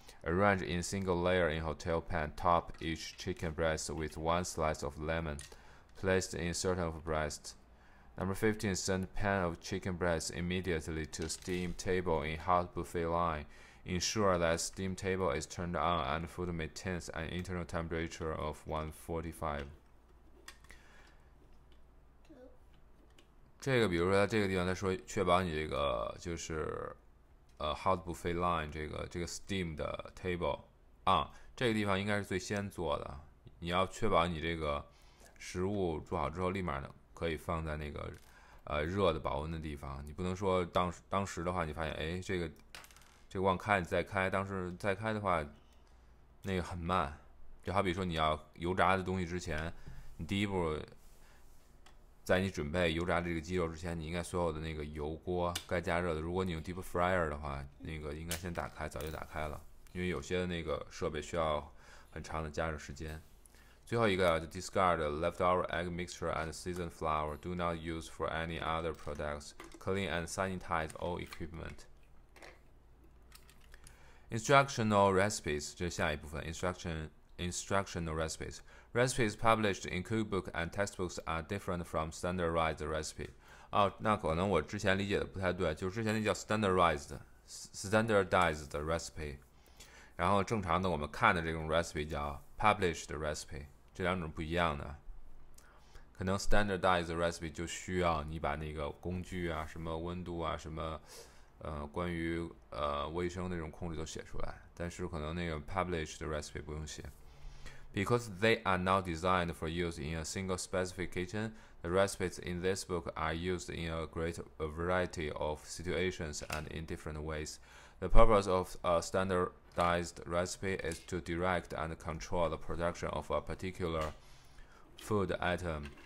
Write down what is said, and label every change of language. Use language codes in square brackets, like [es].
[en] Arrange in single layer in hotel pan. Top each chicken breast with 1 slice of lemon placed in center of breast. Number 15. Send pan of chicken breast immediately to steam table in hot buffet line. Ensure that steam table is turned on and food maintains an internal temperature of 145. [zh] 这个比如说在这个地方他说确保你这个就是 [en] hot buffet line [zh] 这个 steam 的 table 这个地方应该是最先做的，你要确保你这个食物做好之后立马可以放在那个热的保温的地方，你不能说当时的话你发现这个忘开你再开，当时再开的话那个很慢，就好比说你要油炸的东西之前，你第一步在你准备油炸这个鸡肉之前，你应该所有的那个油锅该加热的，如果你用 deep fryer 的话，那个应该先打开，早就打开了，因为有些的那个设备需要很长的加热时间。最后一个 [en] discard leftover egg mixture and seasoned flour. Do not use for any other products. Clean and sanitize all equipment. Instructional recipes [zh] 这是下一部分 [en] Instructional recipes. Recipes published in cookbook and textbooks are different from standardized recipe. [zh] 那可能我之前理解的不太对，就是之前那叫 standardized recipe， 然后正常的我们看的这种 recipe 叫 published recipe， 这两种不一样的。可能 standardized recipe 就需要你把那个工具啊、什么温度啊、什么关于卫生那种控制都写出来，但是可能那个 published recipe 不用写。 [en] Because they are not designed for use in a single specification, the recipes in this book are used in a great variety of situations and in different ways. The purpose of a standardized recipe is to direct and control the production of a particular food item.